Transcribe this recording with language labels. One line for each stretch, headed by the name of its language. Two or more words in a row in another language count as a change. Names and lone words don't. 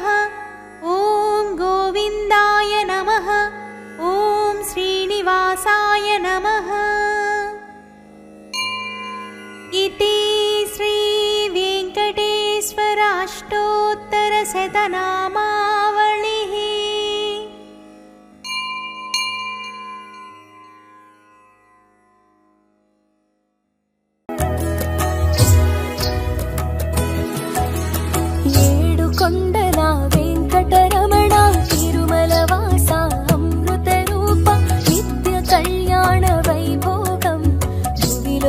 Sanskrit: ॐ गोविन्दाय नमः। ॐ श्रीनिवासाय नमः। इति श्रीवेङ्कटेश्वराष्टोत्तरशतनामावलिः।
Telugu: ఏడుకొండల వెంకటరమణ తిరుమలవాస అమృతరూప నిత్య కళ్యాణ వైభోగం భువిలో